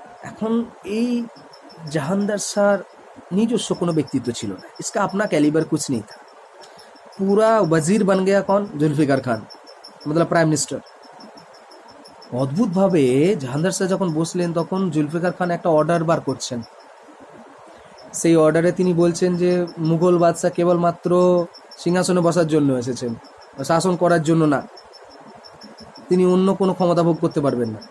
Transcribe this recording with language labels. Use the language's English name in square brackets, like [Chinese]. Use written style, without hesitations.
[Bangla] এখন এই জাহানদার শাহর নিজস্ব কোনো ব্যক্তিত্ব ছিল না, [Hindi] इसका अपना कैलिबर कुछ नहीं था। पूरा वजीर बन गया कौन, जुल्फिकार खान, मतलब प्राइम मिनिस्टर। [Bangla] অদ্ভুতভাবে জাহানদার শাহ যখন বসলেন তখন জুলফিকার খান একটা অর্ডার বার করছেন। সেই অর্ডারে তিনি বলছেন যে মুঘল বাদশাহ কেবলমাত্র সিংহাসনে বসার জন্য এসেছেন, শাসন করার জন্য না, তিনি অন্য কোনো ক্ষমতা ভোগ করতে পারবেন না।